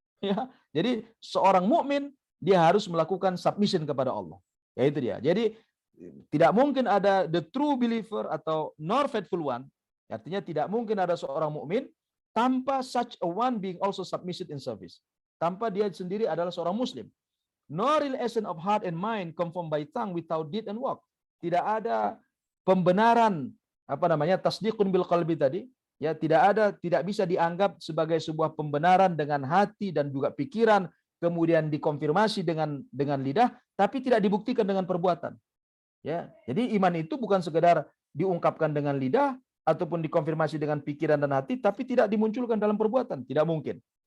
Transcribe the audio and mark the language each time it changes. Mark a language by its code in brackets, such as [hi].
[id] Ya, jadi seorang mukmin dia harus melakukan submission kepada Allah. Ya, itu dia. Jadi tidak mungkin ada [en] the true believer atau nor faithful one. [id] Artinya tidak mungkin ada seorang mukmin tanpa [en] such a one being also submissive in service. [id] Tanpa dia sendiri adalah seorang muslim. [en] No real essence of heart and mind conformed by tongue without deed and work. [id] Tidak ada pembenaran tasdiqun bil qalbi tadi, ya, tidak bisa dianggap sebagai sebuah pembenaran dengan hati dan juga pikiran, kemudian dikonfirmasi dengan lidah, tapi tidak dibuktikan dengan perbuatan. Ya, jadi iman itu bukan sekedar diungkapkan dengan lidah ataupun dikonfirmasi dengan pikiran dan hati, tapi tidak dimunculkan dalam perbuatan, tidak mungkin.